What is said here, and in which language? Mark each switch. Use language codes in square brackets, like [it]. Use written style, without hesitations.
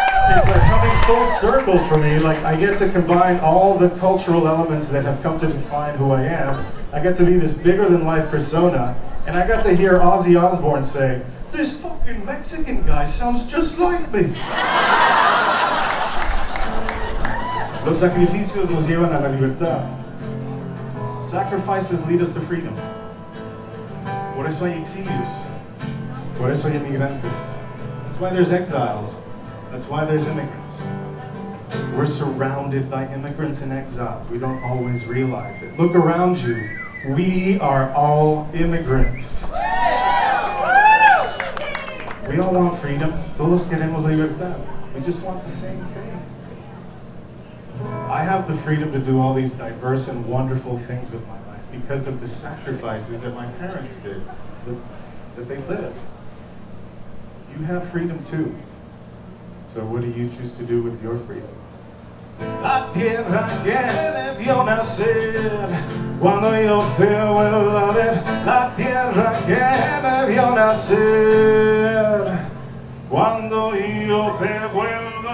[en] It's like coming full circle for me. Like, I get to combine all the cultural elements that have come to define who I am. I get to be this bigger-than-life persona, and I got to hear Ozzy Osbourne say, "This fucking Mexican guy sounds just like me." [es] Los sacrificios nos llevan a la libertad. [en] Sacrifices lead us to freedom. [es] Por eso hay exilios. Por eso hay inmigrantes. [en] That's why there's exiles. That's why there's immigrants. We're surrounded by immigrants and exiles. We don't always realize it. Look around you. We are all immigrants. We all want freedom. [es] Todos queremos libertad. [en] We just want the same things. I have the freedom to do all these diverse and wonderful things with my life because of the sacrifices that my parents did, that they lived. You have freedom too. So what do you choose to do with your freedom? [es] La tierra que me vio nacer, cuando yo te vuelva a ver. La tierra que me vio nacer, cuando yo te vuelva